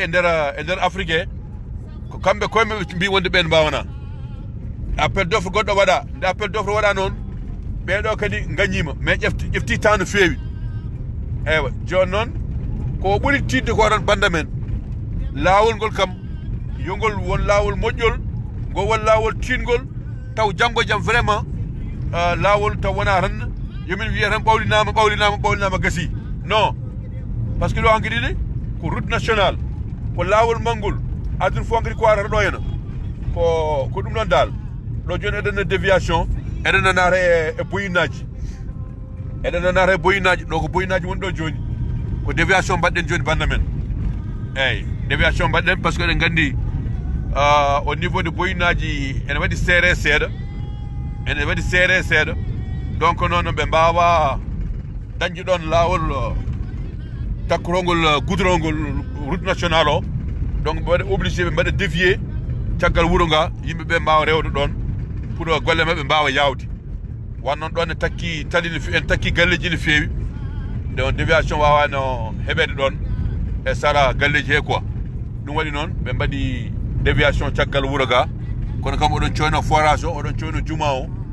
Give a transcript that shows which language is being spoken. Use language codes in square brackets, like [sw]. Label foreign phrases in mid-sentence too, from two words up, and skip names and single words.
[ff] nder afrique ko kamɓe koyeɓe mbi wonde ɓen mbawana [fr] appel d'offre [ff] goɗɗo waɗa nde [fr] appel d'offre [ff] waɗa noon ɓeɗo kadi gañima mais ƴefti temps no feewi eywa joni noon ko ɓuuri tidde ko tan banda men laawol ngol kam yongol won laawol moƴƴol ngol won laawol tingol taw janggo jaam vraiment laawol taw wona tan yomin wiya tan ɓawlinama gasi non [fr] par ce que [ff] ɗo hanki ɗiɗi ko [fr] route national [ff] ko laawol mangol aduna fof hankadi ko warata ɗo henna ko ɗum ɗon dal ɗo joni eɗen déviation eɗen naata e boyinaji ɗo ko boyinaji woni ɗo joni ko déviation mbaɗɗen joni banda men eyyi déviation mbaɗɗen [fr] par ce que [ff] eɗen gandi [fr] au niveau de [ff] boyinaji ene waɗi seere seeɗa donc noon ɓe mbawa dañde ɗon laawol takkorongol goudron ngol [fr] route national [ff] o donc ɓe waɗa obligé ɓe mbaɗa dévier caggal wuuro nga yimɓeɓe mbawa rewde ɗon pour golle mabɓe mbawa yawde wannoon ɗon en takki galleji no feewi donc déviation wawano heɓede ɗon e sara galleji he quoi ɗum waɗi noon ɓe mbaɗi déviation caggal wuuro ga kono kam oɗon coyno forage o oɗon coyno juma o